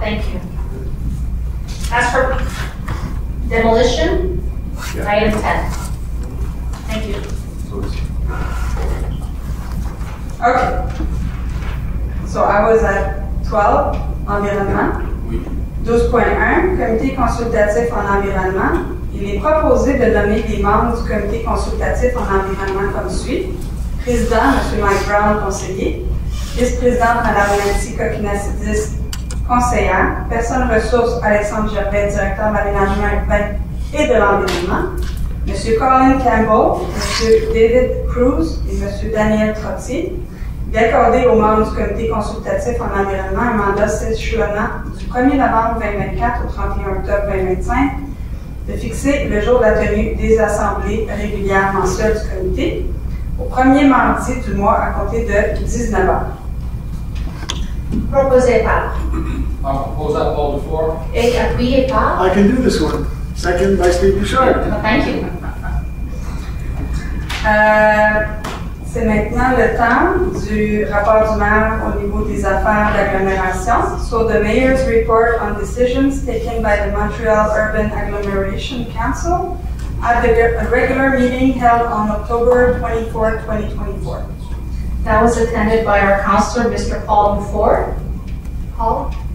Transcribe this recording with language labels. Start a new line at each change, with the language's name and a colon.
English: Thank you. As for demolition, Yeah. item 10. Thank you. Okay. So I was at 12, environnement.
French: 12.1, comité consultatif en environnement. Il est proposé de nommer les membres du comité consultatif en environnement comme suit. Président, M. Mike Brown, conseiller. Vice-présidente, Mme Nancy Coquinassidis, conseillère. Personne ressources, Alexandre Gervais, directeur de l'aménagement urbain et de l'environnement. M. Colin Campbell, M. David Cruz et M. Daniel Trottier. D'accorder aux membres du comité consultatif en environnement un mandat s'échelonnant du 1er novembre 2024 au 31 octobre 2025, de fixer le jour de la tenue des assemblées régulières mensuelles du comité au premier mardi du mois à compter de 19 h. Proposé par.
English: I'll propose that, Paul, before.
French: Et appuyé par.
English: I can do this one. Second by Steve Bouchard. Thank you.
French: C'est maintenant le temps du rapport du maire au niveau des affaires d'agglomération.
English: So the mayor's report on decisions taken by the Montreal Urban Agglomeration Council at the regular meeting held on October 24, 2024. That was attended by our councillor, Mr. Paul Dufour. Paul?